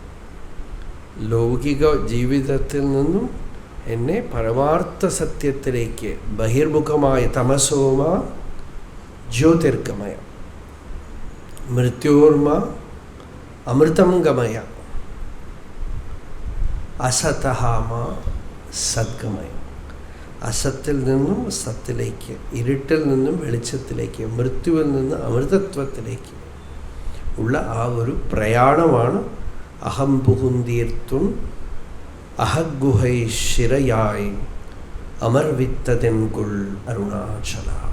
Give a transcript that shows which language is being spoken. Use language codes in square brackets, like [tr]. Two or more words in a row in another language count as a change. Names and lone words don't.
[ml] ലൗകിക ജീവിതത്തിൽ നിന്നും എന്നെ പരമാർത്ഥ സത്യത്തിലേക്ക്, ബഹിർമുഖമായ [sa] തമസോമ ജ്യോതിർഗമയ, മൃത്യോർമ അമൃതം ഗമയ, അസതഹാമ സദ്ഗമയ. [ml] അസത്തിൽ നിന്നും സത്തിലേക്ക്, ഇരുട്ടിൽ നിന്നും വെളിച്ചത്തിലേക്ക്, മൃത്യുവിൽ നിന്ന് അമൃതത്വത്തിലേക്ക് ഉള്ള ആ ഒരു പ്രയാണമാണ് [ta] அகம் புகுந்தீர்த்தும் அககுகை சிறையாய் அமர்வித்ததென்கொல் அருணாசல.